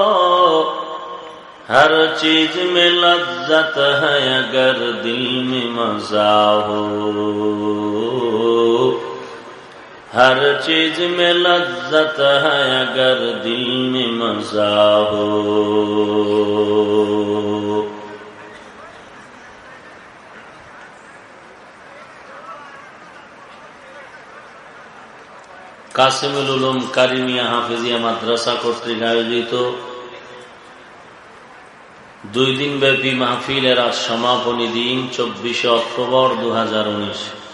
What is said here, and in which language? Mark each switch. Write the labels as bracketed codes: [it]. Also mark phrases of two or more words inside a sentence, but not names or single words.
[ur] ہر چیز میں لذت ہے اگر دل میں مزہ ہو. ہر چیز میں لذت ہے اگر دل میں مزہ ہو. [bn] কাসিমুল উলুম কারিমিয়া হাফিজিয়া মাদ্রাসা কর্তৃক আয়োজিত 2 দিন ব্যাপী মাহফিলের আজ সমাপনী দিন 24 অক্টোবর 2019।